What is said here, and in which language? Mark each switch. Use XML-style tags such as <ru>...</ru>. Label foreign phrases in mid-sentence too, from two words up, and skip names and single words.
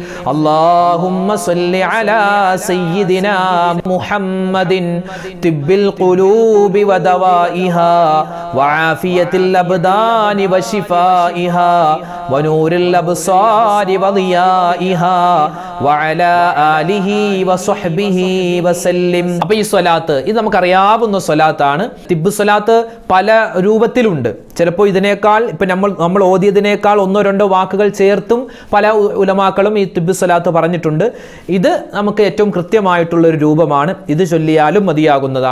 <ar>اللهم صل على سيدنا محمد طب القلوب ودوائها وعافية الأبدان وشفائها ونور الأبصار وضيائها وعلى آله وصحبه وسلم.</ar> <ml>അപ്പോൾ ഈ സ്വലാത്ത് ഇത് നമുക്കറിയാവുന്ന സ്വലാത്താണ്. തിബ് സ്വലാത്ത് പല രൂപത്തിലുണ്ട്. ചിലപ്പോൾ ഇതിനേക്കാൾ ഇപ്പം നമ്മൾ ഓതിയതിനേക്കാൾ 1-2 വാക്കുകൾ ചേർത്തും പല ഉലമാക്കളും ഈ തിബ് സ്വലാത്ത് പറഞ്ഞിട്ടുണ്ട്. ഇത് നമുക്ക് ഏറ്റവും കൃത്യമായിട്ടുള്ളൊരു രൂപമാണ്. ഇത് ചൊല്ലിയാലും മതിയാകുന്നതാണ്.</ml>